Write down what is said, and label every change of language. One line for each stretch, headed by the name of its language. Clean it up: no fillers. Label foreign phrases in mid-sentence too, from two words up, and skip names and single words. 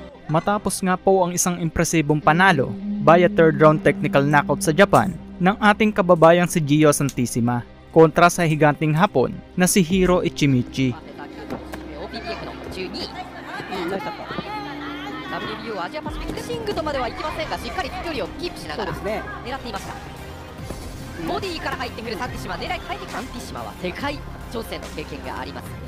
Filipino: Matapos nga po ang isang impresibong panalo via
English: third round technical knockout
Filipino: sa Japan ng ating kababayang si Gio Santissima kontra sa higanting Hapon na si Hiro Ichimichi.
Japanese: WBO アジアパシフィックシングとまではいきませんが、しっかり距離をキープしながら狙っていました。ボディから入ってくるサンティシマ、狙い入ってくるサンティシマは世界挑戦の経験があります。